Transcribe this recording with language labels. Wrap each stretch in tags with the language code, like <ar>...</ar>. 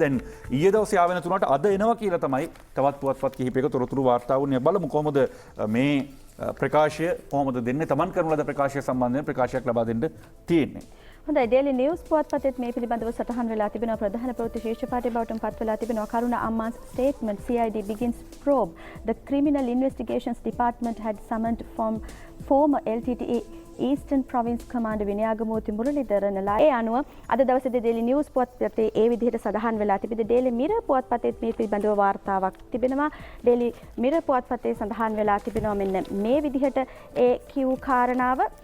<si>දැන් ඊයේ දවසේ ආවෙන තුනට අද එනවා කියලා තමයි තවත් පුවත්පත් කිහිපයක තොරතුරු වාර්තා වුණේ. බලමු කොහොමද මේ ප්‍රකාශය කොහොමද දෙන්නේ. තමන් කරන ලද ප්‍රකාශය සම්බන්ධයෙන් ප්‍රකාශයක් ලබා දෙන්න තියෙන්නේ. හොඳයි, ඩේලි නිවුස් පුවත්පතෙත් මේ පිළිබඳව සටහන් වෙලා තිබෙනවා. ප්‍රධාන ප්‍රවෘත්ති ශීර්ෂ පාඨය බවටම පත් වෙලා තිබෙනවා.</si> <en>Karuna Amman's statement, CID begins probe. The Criminal Investigations Department had summoned from former LTTE Eastern Province Commander Vinayagamoorthy මුරලීධරන්ලා.</en> <si>ඒ අනුව අද දවසේදී ඩේලි නිවුස් පුවත්පතේ ඒ විදිහට සඳහන් වෙලා තිබෙද ඩේලි මිරර් පුවත්පතේත් මේ පිළිබඳව වාර්තාවක් තිබෙනවා. ඩේලි මිරර් පුවත්පතේ සඳහන් වෙලා තිබෙනවා මෙන්න මේ විදිහට ඒ කියු කාරණාව.</si>